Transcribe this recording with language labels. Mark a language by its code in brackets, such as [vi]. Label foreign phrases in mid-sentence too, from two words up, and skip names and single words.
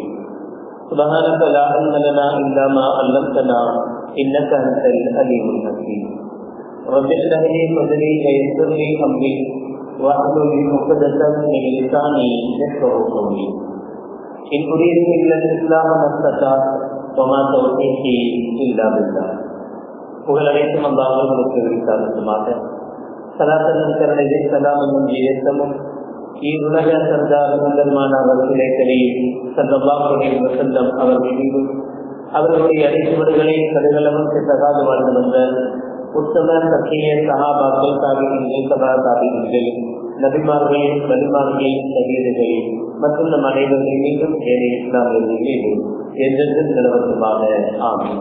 [ar] سبحانك لا علم لنا إلا ما علمتنا إنك أنت العليم الحكيم. رب اشرح لي صدري ويسر لي أمري واحلل عقدة من لساني يفقهوا قولي. إن أريد إلا الإصلاح ما استطعت وما توفيقي إلا بالله. [ta] புகழ் அனைத்தும் அல்லாஹ்வுக்கு உரித்தானதுமாக. ஸலாத்தும் கருணையும் ஸலாமும் ஏற்றமும் உலக சர்தார் பெருமானார் அவர்களே கரீம் [ar] صلى الله عليه وسلم [ta] அவர்கள் மீதும் அவர்களுடைய அடிச்சுவடுகளை கடுகளவும் தகாது வாழ்ந்து வந்த உத்தம சத்திய சஹாபாக்கள், தாபிஈன்கள், தபா தாபிஈன்கள், நபிமார்கள், வலிமார்கள், ஷஹீதுகள் மற்றும் நம் அனைவர்கள் மீண்டும் ஏழை இஸ்லாமியர்கள் மீது என்றென்றும் நிலவரமாக ஆமீன்.